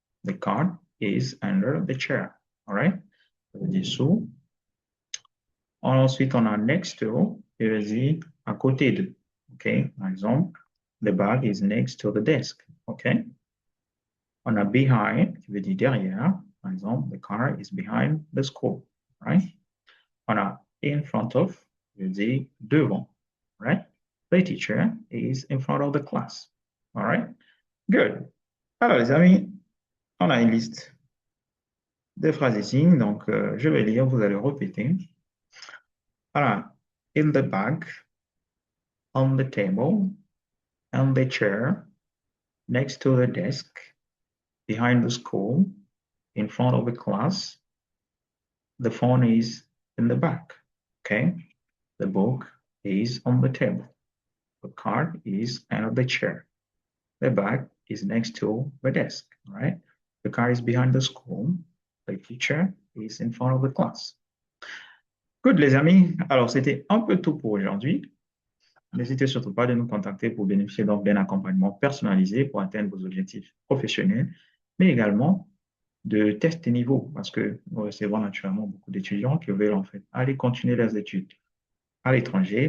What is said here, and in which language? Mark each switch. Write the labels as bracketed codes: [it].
[en] The cat is under the chair. All right, [fr] ça veut dire sous. Ensuite, on a next to, qui veut dire à côté de. [en] OK? [fr] Par exemple, [en] the bag is next to the desk. OK? [fr] On a behind, qui veut dire derrière. Par exemple, [en] the car is behind the school. Right? [fr] On a in front of, qui veut dire devant. [en] Right? The teacher is in front of the class. All right? Good. [fr] Alors, les amis, on a une liste de phrases ici. Donc, je vais lire, vous allez répéter. Alors, [en] in the bag, on the table, on the chair, next to the desk, behind the school, in front of the class. The phone is in the back. Okay. The book is on the table. The card is under the chair. The bag is next to the desk. Right. The car is behind the school. The teacher is in front of the class. Good, [fr] les amis. Alors, c'était un peu tout pour aujourd'hui. N'hésitez surtout pas de nous contacter pour bénéficier donc d'un accompagnement personnalisé pour atteindre vos objectifs professionnels, mais également de tests de niveau, parce que nous recevons naturellement beaucoup d'étudiants qui veulent en fait aller continuer leurs études à l'étranger.